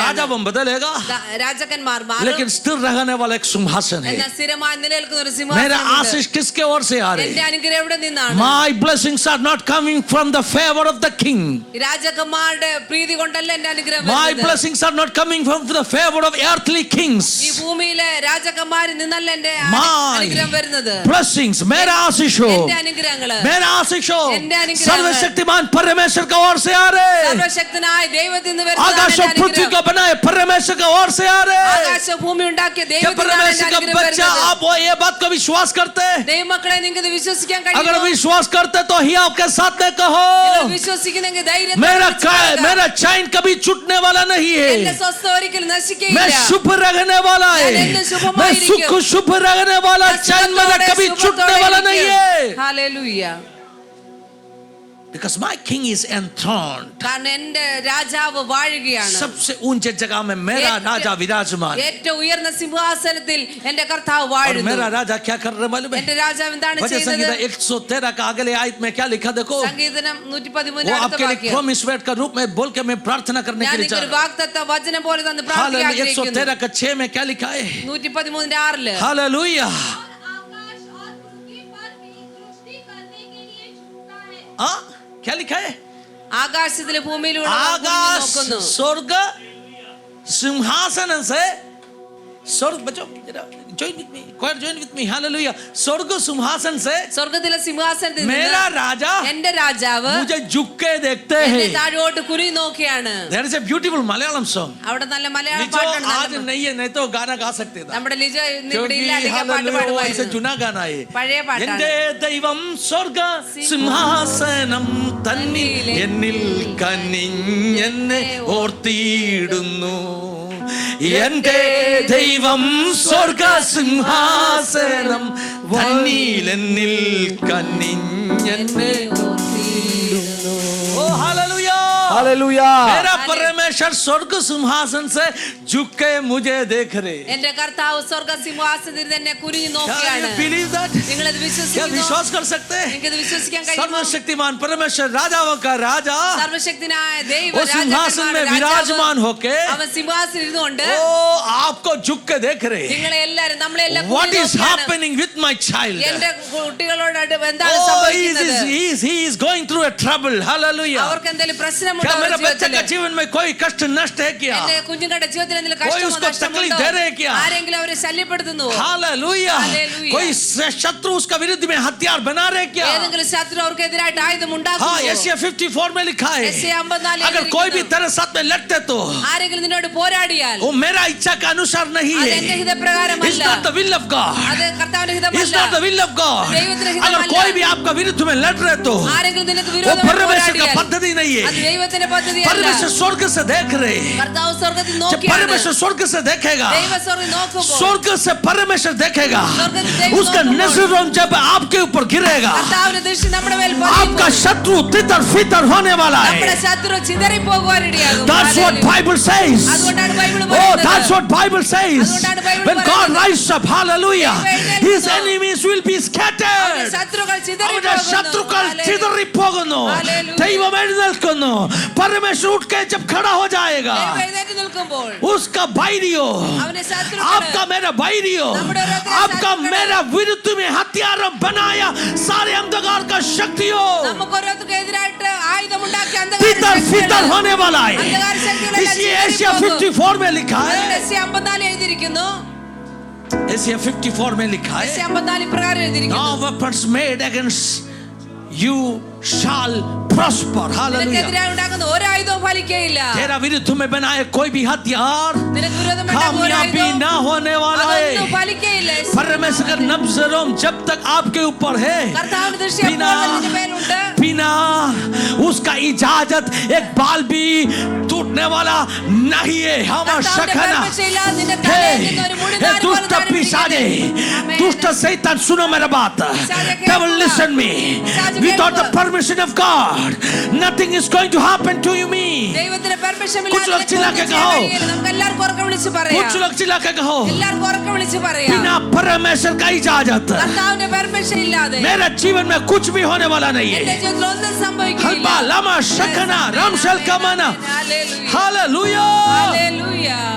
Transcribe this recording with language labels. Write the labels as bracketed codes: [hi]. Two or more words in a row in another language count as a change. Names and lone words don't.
[hi] राजावन बदलेगा, [ml] രാജാക്കന്മാർ മാറും, [hi] लेकिन स्थिर रहने वाला एक सिंहासन है। [ml] എന്നാൽ സ്ഥിരമായി നിലനിൽക്കുന്ന ഒരു [hi] मेरा [ml] സിംഹാസനം. [hi] आशीष किसके ओर से आ [ml] എന്റെ [hi] रहे? [ml] അനുഗ്രഹം എവിടെ നിന്നാണ്? [en] My blessings are not coming from the favor of the king. [ml] രാജാക്കന്മാരുടെ പ്രീതി കൊണ്ടല്ല എന്റെ അനുഗ്രഹം [en] My [ml] വരുന്നത്. [en] blessings are not coming from the favor of earthly kings. [ml] ഈ ഭൂമിയിലെ രാജാക്കന്മാരിൽ നിന്നല്ല എന്റെ [en] My [ml] അനുഗ്രഹം വരുന്നത്. [en] blessings, [hi] मेरा आशीष हो, [ml] എന്റെ അനുഗ്രഹങ്ങള് [hi] मेरा आशीष हो [ml] എന്റെ അനുഗ്രഹങ്ങൾ [hi] सर्वशक्तिमान परमेश्वर का ओर से आ रहे। [ml] സർവശക്തനായ ദൈവത്തിൽ നിന്ന് വരുന്നതാണ് [hi] आकाश [ml] എന്റെ [hi] और पृथ्वी [ml] അനുഗ്രഹം. [hi] को बनाए परमेश्वर का ओर से आ रहे। [ml] ആകാശ ഭൂമി ഉണ്ടാക്കിയ [hi] क्या [ml] ദൈവത്തിൽ നിന്നാണ് [hi] परमेश्वर [ml] എന്റെ [hi] का [ml] അനുഗ്രഹം [hi] बच्चा [ml] വരുന്നത്. [hi] आप वो ये बात को विश्वास करते हैं? [ml] ദൈവമക്കളെ നിങ്ങൾക്ക് ഇത് വിശ്വസിക്കാൻ [hi] अगर [ml] കഴിയുമോ? [hi] विश्वास करते तो ही आपके साथ में कहो, [ml] നിങ്ങൾ വിശ്വസിക്കുന്നെങ്കിൽ ധൈര്യത്തോടെ [hi] मेरा [ml] വിളിച്ച് പറയുക. [hi] मेरा चैन कभी छूटने वाला नहीं [ml] എന്റെ [hi] है। [ml] സ്വസ്ഥ ഒരിക്കലും നശിക്കുകയില്ല. [hi] मैं शुभ रहने वाला है, [ml] ഞാൻ शुभ [hi] मैं [ml] ആയിരിക്കും. [hi] सुख शुभ रहने वाला, चैन मेरा कभी छूटने वाला नहीं है। [ml] ഹല്ലേലൂയ. [en] Because my king is enthroned. [ml] കാരണം എന്റെ രാജാവ് വാഴുകയാണ്. [hi] सबसे ऊंचे जगह में मेरा राजा विराजमान है। [ml] ഏറ്റവും ഉയർന്ന സിംഹാസനത്തിൽ എന്റെ കർത്താവ് [hi] और [ml] വാഴുന്നു. [hi] मेरा राजा क्या कर रहा है मालूम है? [ml] എന്റെ രാജാവ് എന്താണ് [hi] भजन [ml] ചെയ്യുന്നത്? [hi] संगीता 113 का अगले आयत में क्या लिखा देखो। [ml] സംഗീതം 113 [hi] वो [ml] അടുത്ത [hi] आपके लिए [ml] വാക്യം. [hi] प्रॉमिस वर्ड का रूप में बोल के मैं प्रार्थना करने [ml] ഞാൻ [hi] के लिए [ml] നിങ്ങൾക്ക് [hi] चाह [ml] ഒരു വാഗ്ദത്ത വചനം പോലെ തന്ന് പ്രാർത്ഥിക്കാൻ [hi] हालेलुया। [ml] ആഗ്രഹിക്കുന്നു. [hi] 113 का 6 में क्या लिखा है? [ml] 113:6 [hi] हालेलुया। और आकाश और पृथ्वी पर भी सृष्टि करने के लिए छूटा है। हाँ, क्या लिखा है? [ml] ആകാശത്തിലെ ഭൂമിയിലൂടെ [hi] आकाश [ml] നോക്കുന്നു. [hi] स्वर्ग सिंहासन से स्वर्ग, बच्चों [en] join with me, [hi] choir [en] join with me, [hi] hallelujah। स्वर्ग सिंहासन से [ml] സ്വർഗ്ഗത്തിലെ സിംഹാസനത്തിൽ [hi] मेरा [ml] നിന്ന് [hi] राजा [ml] എന്റെ രാജാവ് [hi] मुझे झुक के देखते [ml] എന്നെ [hi] हैं। [ml] താഴോട്ട് കുനിഞ്ഞു നോക്കിയാണ്. [en] There is a beautiful Malayalam song. [ml] അവിടെ നല്ല മലയാളം [hi] जो [ml] പാട്ടാണ്. [hi] आज नहीं है, नहीं तो गाना गा सकते थे, [ml] നമ്മുടെ ലിജോ ഇന്ന് ഇവിടെ [hi] क्योंकि [ml] ഇല്ലാതെ പാട്ട് [hi] hallelujah वो ऐसे [ml] പാടുമായിരുന്നു. [hi] चुना गाना है। [ml] പഴയ പാട്ടാണ്. എന്റെ ദൈവം സ്വർഗ സിംഹാസനം തന്നിൽ എന്നിൽ കനിഞ്ഞെന്നെ ഓർത്തിയിടുന്നു. എന്റെ ദൈവം സ്വർഗ സിംഹാസനം തന്നിൽ എന്നിൽ കനിഞ്ഞെന്നെ ഓർത്തിയിടുന്നു. [hi] ഓ हालेलुया, हालेलुया। मेरा परमेश्वर स्वर्ग सिंहासन से झुक के मुझे देख रहे। [ml] എന്റെ കർത്താവ് സ്വർഗ്ഗ സിംഹാസനത്തിൽ തന്നെ കുനിഞ്ഞു [hi] क्या [ml] നോക്കിയാണ്. [en] you believe that? [ml] നിങ്ങളത് [hi] क्या [ml] വിശ്വസിക്കുന്നു? [hi] विश्वास कर सकते हैं? [ml] നിങ്ങൾക്ക് ഇത് വിശ്വസിക്കാൻ കഴിയുമോ? [hi] सर्वशक्तिमान परमेश्वर राजाओं का राजा [ml] സർവശക്തനായ ദൈവ [hi] वो सिंहासन में विराजमान होके [ml] അവൻ സിംഹാസനത്തിൽ ഇരുന്നുകൊണ്ട് [hi] ओ आपको झुक के देख रहे। [ml] നിങ്ങളെ എല്ലാരും നമ്മളെല്ലാം [en] What is happening with my child? [ml] എന്റെ കുട്ടികളോട് എന്താണ് [en] Oh, [ml] സംഭവിക്കുന്നത്? [en] he is going through a trouble. Hallelujah. [ml] അവർക്ക് എന്തെങ്കിലും പ്രശ്നമുണ്ടോ? [hi] क्या मेरे [ml] അവരുടെ [hi] बच्चे का [ml] ജീവിതത്തില്? [hi] जीवन में कोई कष्ट नष्ट है क्या? [ml] എന്റെ കുഞ്ഞുങ്ങളുടെ ജീവിതത്തിൽ എന്തെങ്കിലും [hi] कोई [ml] കഷ്ടമോ [hi] उसको [ml] നഷ്ടമുണ്ടോ? [hi] तकलीफ दे रहे हैं क्या? [ml] ആരെങ്കിലും അവരെ ശല്യപ്പെടുത്തുന്നുവോ? Hallelujah. Hallelujah. [hi] कोई शत्रु उसका विरुद्ध में हथियार बना रहे हैं क्या? [ml] ഏതെങ്കിലും ശത്രു അവർക്കെതിരായിട്ട് ആയുധം [hi] हाँ, [ml] ഉണ്ടാക്കുന്നുവോ? [hi] यशायाह 54 में लिखा है, [ml] യെശയ്യാ 54 [hi] अगर कोई भी तेरे साथ में लड़ते तो [ml] ആരെങ്കിലും നിന്നോട് പോരാടിയാൽ [hi] वो मेरा इच्छा का अनुसार नहीं [ml] അത് [hi] है. [ml] എന്റെ ഹിതപ്രകാരമല്ല. [en] It's not the will of God. [ml] അത് കർത്താവിന്റെ [en] It's [ml] ഹിതമല്ല. [en] not the will of God. [ml] ദൈവത്തിന്റെ [hi] अगर [ml] ഹിതമല്ല. [hi] कोई भी आपका विरुद्ध में लड़ रहे तो [ml] ആരെങ്കിലും നിനക്ക് [hi] वो [ml] വിരോധമായി [hi] परमेश्वर का [ml] പോരാടിയാൽ [hi] पद्धति नहीं [ml] അത് [hi] है. [ml] ദൈവത്തിന്റെ പദ്ധതിയല്ല. [hi] परमेश्वर स्वर्ग से देख रहे. [ml] കർത്താവ് സ്വർഗ്ഗത്തിൽ [hi] जब [ml] നോക്കിയാണ്. [hi] परमेश्वर स्वर्ग से देखेगा, [ml] ദൈവ സ്വർഗ്ഗത്തിൽ നോക്കുമ്പോൾ [hi] स्वर्ग से परमेश्वर देखेगा, स्वर्ग से देव उसका [ml] नोकुമ്പോൾ [hi] नजरों जब आपके ऊपर गिरेगा, [ml] കർത്താവിന്റെ ദൃഷ്ടി നമ്മുടെ മേൽ [hi] आपका [ml] പതിയുമ്പോൾ [hi] शत्रु तितर फितर होने वाला [ml] നമ്മുടെ [hi] है. [ml] ശത്രു ചിതറിപ്പോകുവാനിടയാകും. [en] That's what [ml] ഹല്ലേലൂയ. [en] Bible says. [ml] അതുകൊണ്ടാണ് ബൈബിൾ [en] Oh, [ml] പറയുന്നത്. [en] that's what Bible says. [ml] അതുകൊണ്ടാണ് ബൈബിൾ [en] When God [ml] പറയുന്നത്. [en] rises up, hallelujah, [ml] ദൈവം [en] his [ml] എഴുന്നേൽക്കുന്നു. [en] enemies will be [ml] അവന്റെ [en] scattered. [ml] ശത്രുക്കൾ അവന്റെ ചിതറിപ്പോകുന്നു. ശത്രുക്കൾ ഹല്ലേലൂയ. ചിതറിപ്പോകുന്നു. ഹല്ലേലൂയ. ദൈവം എഴുന്നേൽക്കുന്നു. [hi] परमेश्वर उठ के जब खड़ा हो जाएगा, [ml] ദൈവം എഴുന്നേറ്റ് നിൽക്കുമ്പോൾ [hi] उसका बैरियो, [ml] അവന്റെ ശത്രുക്കൾ [hi] आपका मेरा बैरियो, [ml] നമ്മുടെ ഓരോരുത്തരുടെ [hi] आपका [ml] ശത്രുക്കൾ [hi] मेरा विरुद्ध में हथियारों बनाया सारे अंधकार का शक्तियों [ml] നമുക്ക് ഓരോരുത്തർക്ക് എതിരായിട്ട് ആയുധമുണ്ടാക്കി [hi] तितर फितर होने वाला है. [ml] അന്ധകാര ശക്തികളെല്ലാം [hi] इसलिए एशिया [ml] ചിതറിപ്പോകും. [hi] 54 में लिखा है, [ml] എസ്ഐ 54 എഴുതിയിരിക്കുന്നു. [hi] एशिया 54 में लिखा [ml] എസ്ഐ [hi] है, [ml] 54 ഇപ്രകാരം എഴുതിയിരിക്കുന്നു. [en] no weapons made against you shall prosper. Hallelujah. [ml] നിനക്കെതിരായി ഉണ്ടാകുന്ന ഒരു ആയുധവും ഫലിക്കുകയില്ല. [hi] तेरा विरुद्ध में बनाए कोई भी हथियार [ml] നിനക്ക് വിരോധമായിട്ടുള്ള ഒരു [hi] कामयाबी [ml] ആയുധവും [hi] ना होने वाला [ml] അതൊന്നും [hi] है. [ml] ഫലിക്കുകയില്ല. [hi] परमेश्वर का नजरों जब तक आपके ऊपर है, [ml] കർത്താവിന്റെ ദൃഷ്ടി [hi] बिना [ml] അപ്പോൾ നിന്റെ മേലുണ്ട്. [hi] बिना उसका इजाजत एक बाल भी टूटने वाला नहीं है. हमारा [ml] കർത്താവിന്റെ शकना പെർമിഷനില്ലാതെ നിന്റെ തലയിൽ നിന്ന് ഒരു മുടി നാര് പോലെ [hi] दुष्ट पिशाचे, [ml] ആമേൻ. [hi] दुष्ट शैतान, सुनो मेरा बात. [en] Devil, listen me. Without the permission of God, nothing is going to happen to you, me. [ml] ദൈവത്തിന്റെ പെർമിഷൻ [hi] कुछ लोग चिल्ला के कहो. [ml] നമുക്ക് എല്ലാവർക്കും ഉറക്കെ വിളിച്ച് പറയാം. [hi] कुछ लोग चिल्ला के कहो, [ml] എല്ലാവർക്കും ഉറക്കെ വിളിച്ച് പറയാം. [hi] बिना परमेश्वर का इजाजत [ml] കർത്താവിന്റെ പെർമിഷൻ ഇല്ലാതെ [hi] मेरे जीवन में कुछ भी होने वाला नहीं [ml] എന്റെ [hi] है. [ml] ജീവിതത്തിൽ ഒന്നും സംഭവിക്കില്ല. हल्बा लमा शकना रामशल कमाना. ഹല്ലേലൂയ. [hi] हालेलुया. [ml] ഹല്ലേലൂയ.